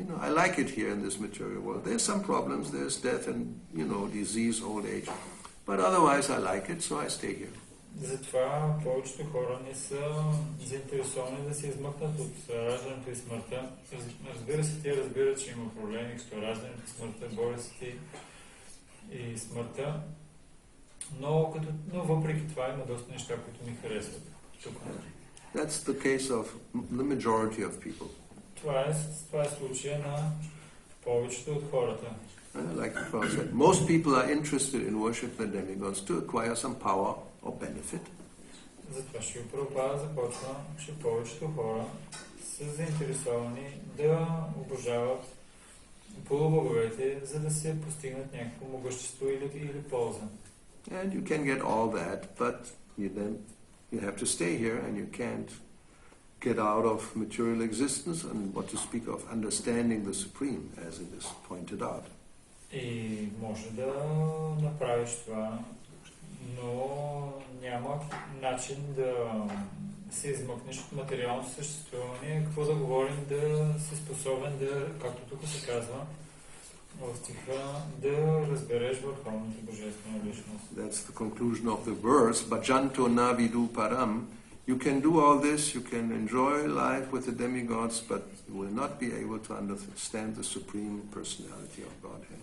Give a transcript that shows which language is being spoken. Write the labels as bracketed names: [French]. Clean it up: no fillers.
[English] I like it here in this material world. There's some problems, there's death and, disease, old age. But otherwise, I like it, so I stay here. [Bulgarian] Затова повечето хора не са заинтересовани да се измъкнат от раждането и смъртта. Разбира се, те разбират, че има проблеми с раждането и смъртта, болестите и смъртта, но въпреки това има доста неща, които ми харесват. [English] That's the case of the majority of people. [Bulgarian] Това е случая на повечето от хората. [English] Like the Prophet said, most people are interested in worship the demigods to acquire some power or benefit. [Bulgarian] Затова Шрила Прабхупада започва, че повечето хора са заинтересовани да обожават полубоговете, за да се постигнат някакво могъщество или полза. [English] And you can get all that, but you have to stay here and you can't get out of material existence and what to speak of understanding the Supreme, as it is pointed out. [Bulgarian] И може да направиш това, но няма начин да се измъкнеш от материалното съществуване. Какво да говорим, да си способен да, както тук се казва, в стиха, да разбереш върховната божествена личност. [English] That's the conclusion of the verse. [Sanskrit] Bhajanto na vidu param. [English] You can do all this, you can enjoy life with the demigods, but you will not be able to understand the supreme personality of Godhead.